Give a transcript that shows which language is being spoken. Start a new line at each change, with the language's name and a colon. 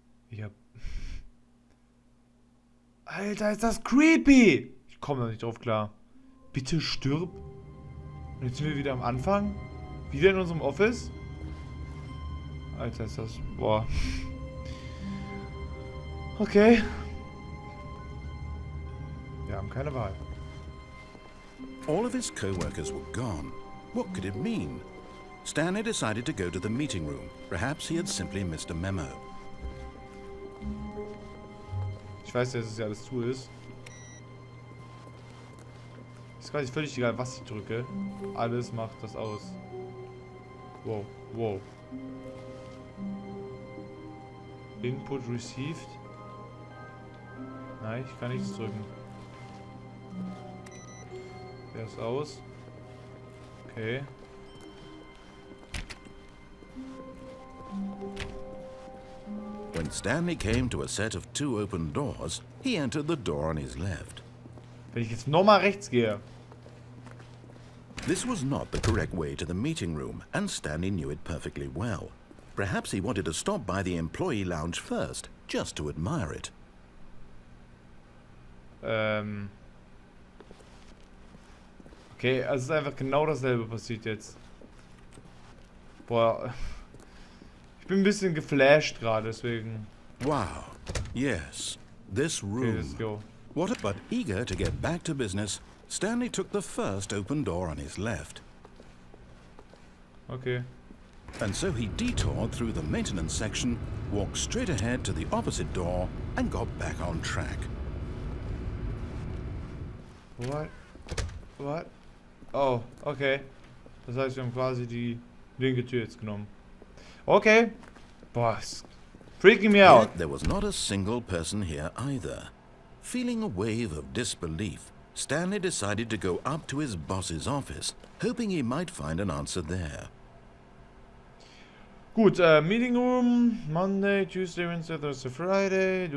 German: Ich hab... Alter, ist das creepy! Ich Ich komme da nicht drauf klar. Bitte stirb. Und jetzt sind wir wieder am Anfang. Wieder in unserem Office. Alter, ist das... Boah. Okay. Wir haben keine Wahl.
English: All of his co-workers were gone. What could it mean? Stanley decided to go to the meeting room. Perhaps he had simply missed a memo.
German: Ich weiß ja, dass es ja alles zu ist. Ist quasi völlig egal, was ich drücke. Alles macht das aus. Wow, wow.
English: Input received.
German: Nein, ich kann nichts drücken. Der ist aus. Okay.
English: When Stanley came to a set of 2 open doors, he entered the door on his left.
German: Wenn ich jetzt nochmal rechts gehe.
English: This was not the correct way to the meeting room, and Stanley knew it perfectly well. Perhaps he wanted to stop by the employee lounge first, just to admire it.
German: Okay, also es ist einfach genau dasselbe passiert jetzt. Boah. Ich bin ein bisschen geflasht gerade, deswegen.
English: Wow. Yes, this Okay, room. let's go. But eager to get back to business, Stanley took the first open door on his left. Okay. And so he detoured through the maintenance section, walked straight ahead to the opposite door, and got back on track. What? What? Oh, okay.
German: Das heißt, wir haben quasi die linke Tür jetzt genommen. Okay.
English: Boah, it's freaking me out. Yet there was not a single person here either. Feeling a wave of disbelief, Stanley decided to go up to his boss's office, hoping he might find an answer there. Gut, Meeting Room, Monday, Tuesday, Wednesday, Thursday, Friday.